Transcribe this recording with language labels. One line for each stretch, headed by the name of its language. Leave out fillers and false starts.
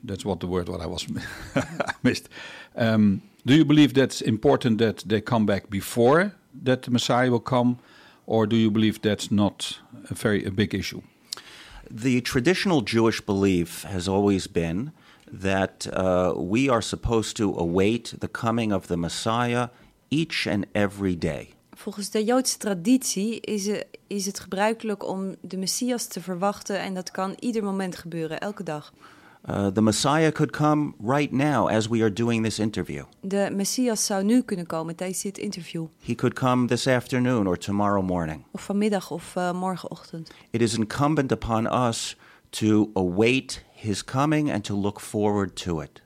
English: That's what I was missed. Do you believe that's important that they come back before that the Messiah will come, or do you believe that's not a very big issue? The traditional Jewish belief has always been that we are supposed to await the coming of the Messiah each and every day.
Dutch: Volgens de Joodse traditie is het gebruikelijk om de Messias te verwachten, en dat kan ieder moment gebeuren, elke dag.
English: The Messiah could come right now as we are doing this interview.
Dutch: De Messias zou nu kunnen komen tijdens dit interview.
English: He could come this afternoon or tomorrow morning.
Dutch: Of vanmiddag of morgenochtend.
English: It is incumbent upon us to await his coming and to look forward to it.